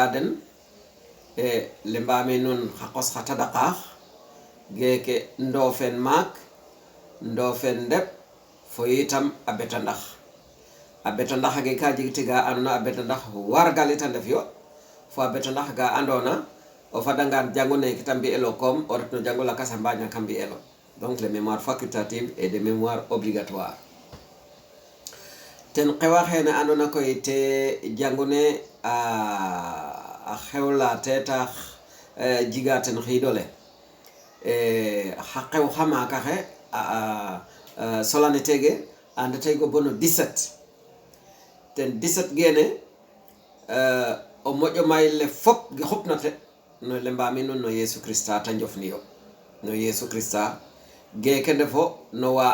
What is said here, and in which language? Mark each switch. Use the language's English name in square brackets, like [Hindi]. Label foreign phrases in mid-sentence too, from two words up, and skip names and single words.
[Serer] den lembami nun xa qos xa tadaqax geke ndofen maak ndofen ndep fo yitam a beta ndax a beta ndax ge ka jeg tiga andona a beta ndax wargalita ndef yo fo a beta ndax ga andona o fadangan jangune kita mbi'elo comme o ret no jango lakas a mbaña ka mbi'elo [French] donc les mémoires facultatives et des mémoires obligatoires [Serer] ten qewa xene andona koy te jangune a xewla te tax jiga ten xidole xa qew xa maka xe solennité ge andatay go bono 17 ten 17 gene o moƴo mayle fop ge xupna te no lembami nun no Yesu Christa ta njofniyo no Yesu Christa geke ndefo no wa